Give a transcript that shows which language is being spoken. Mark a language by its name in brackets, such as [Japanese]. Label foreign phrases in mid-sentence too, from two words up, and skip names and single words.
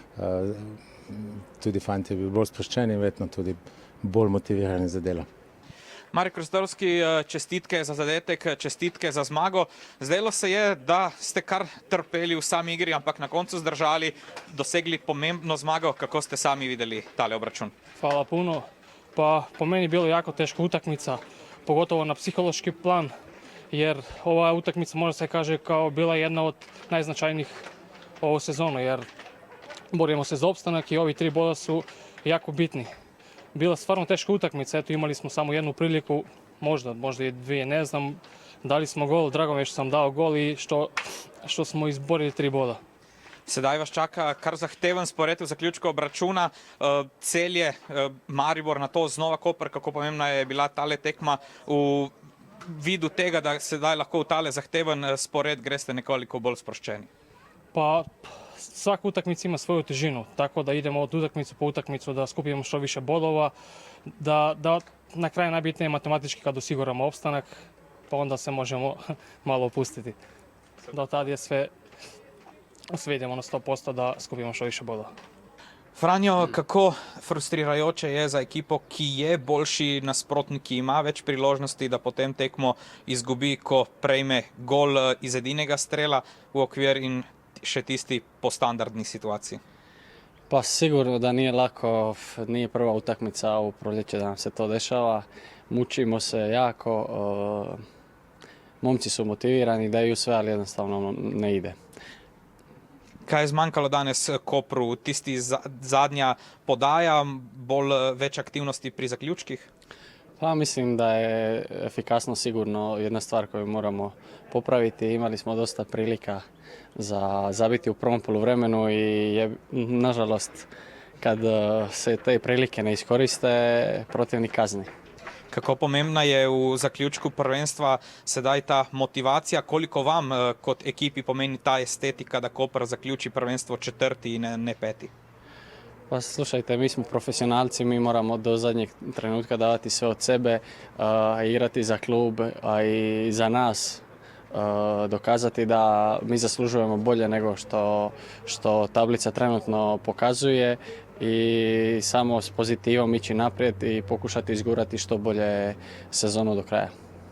[Slovenian] Tudi fanti bi bili bolj sproščeni in verjetno tudi bolj motivirani za delo. Marek Rostovski, čestitke za zadetek, čestitke za zmago. Zdelo se je, da ste kar trpeli v sami igri, ampak na koncu zdržali, dosegli pomembno zmago. Kako ste sami videli tale obračun? [Croatian] Hvala puno. Pa po meni bilo jako teška utakmica, pogotovo na psihološki plan, jer ova utakmica može se kaže kao bila jedna od najznačajnijih ovu sezonu, jer borimo se za opstanak i ovi 3 boda su jako bitni. Bila stvarno teška utakmica, eto imali smo samo jednu priliku, možda i 2, ne znam. Dali smo gol, drago mi je što sam dao gol i što smo izborili 3 boda. [Slovenian] Sedaj vas čaka kar zahteven spored v zaključku obračuna. Celje, Maribor, na to znova Koper, kako pomembna je bila tale tekma v vidu tega, da sedaj lahko v tale zahteven spored greste nekoliko bolj sproščeni? [Croatian] Pa svaka utakmica ima svoju težinu, tako da idemo od utakmicu po utakmicu da skupimo što više bodova, da na kraju najbitnije je matematički kad osiguramo opstanak, pa onda se možemo malo opustiti. Do tad je sve idemo na 100% da skupimo što više bodova. [Slovenian] Franjo, kako frustrirajoče je za ekipo, ki je boljši nasprotnik, ki ima več priložnosti, da potem tekmo izgubi, ko prejme gol iz edinega strela v okvir in še tisti po standardni situaciji? [Croatian] Pa sigurno da nije lako, nije prva utakmica u proljeće da nam se to dešava. Mučimo se jako, momci su motivirani, daju sve, ali jednostavno ne ide. [Slovenian] Kaj je zmanjkalo danes Kopru? Tisti zadnja podaja, več aktivnosti pri zaključkih? [Croatian] Pa mislim da je efikasno sigurno jedna stvar koju moramo popraviti. Imali smo dosta prilika za zabiti u prvom poluvremenu i nažalost kad se te prilike ne iskoriste, protivnik kazni. [Slovenian] Kako pomembna je v zaključku prvenstva sedaj ta motivacija, koliko vam kot ekipi pomeni ta estetika, da Koper zaključi prvenstvo 4. in ne 5. [Croatian] Pa slušajte, mi smo profesionalci, mi moramo do zadnjeg trenutka davati sve od sebe, igrati za klub, a i za nas, dokazati da mi zaslužujemo bolje nego što tablica trenutno pokazuje i samo s pozitivom ići naprijed i pokušati izgurati što bolje sezonu do kraja.